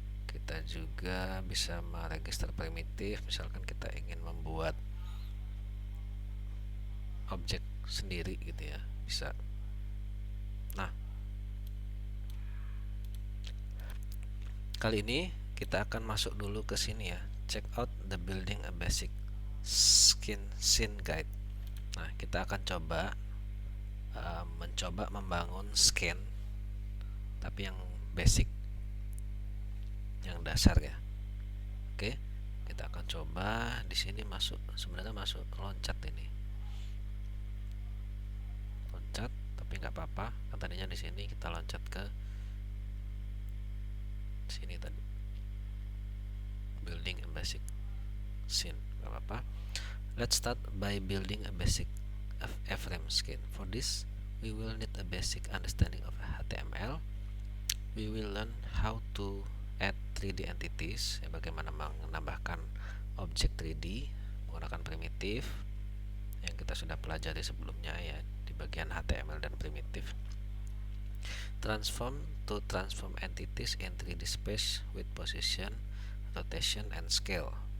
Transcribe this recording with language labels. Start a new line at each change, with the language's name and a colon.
Indonesian: Kita juga bisa meregister primitif, misalkan kita ingin membuat objek sendiri gitu ya, bisa. Nah, kali ini kita akan masuk dulu ke sini ya.
English: Check out the building a basic scene guide.
Indonesian: Nah, kita akan mencoba membangun scan tapi yang basic, yang dasar ya. Oke, kita akan coba di sini masuk, sebenarnya masuk loncat ini. Loncat, tapi nggak apa-apa. Kan tadinya di sini kita loncat ke sini tadi.
English: Building a basic scene,
Indonesian: nggak apa-apa.
English: Let's start by building a basic A-frame skin. For this, we will need a basic understanding of HTML. We will learn how to add 3D entities,
Indonesian: ya, bagaimana menambahkan objek 3D menggunakan primitif yang kita sudah pelajari sebelumnya ya di bagian HTML dan primitif.
English: Transform entities in 3D space with position, rotation, and scale.